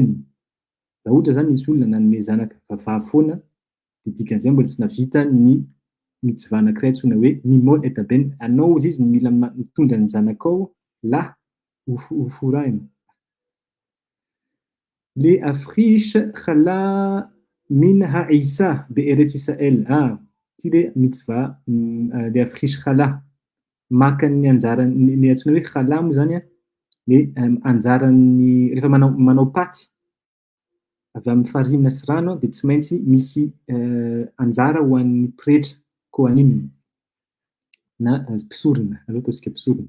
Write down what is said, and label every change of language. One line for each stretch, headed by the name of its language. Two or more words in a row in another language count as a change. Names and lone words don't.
Malagasy: Raha ohatra zany misy olona nanome zanaka vavavy foana de dikan'izay mbola tsy navita ny mitzva anankiray antsoina hoe
Hebrew: למול את הבן.
Malagasy: Anao izy mila mitondra ny zanakao lahy ho forahina.
Hebrew: להפריש חלה מן העיסה בארץ ישראל.
Malagasy: Ty le mitzva
Hebrew: להפריש חלה.
Malagasy: Maka ny anjarany le antsoina hoe khala moa zany le anjaran'ny rehefa manao paty avy amin'ny farina sy rano de tsy maintsy misy anjara ho an'ny pretra kohanim na mpisorona, aleo ataontsika mpisorona.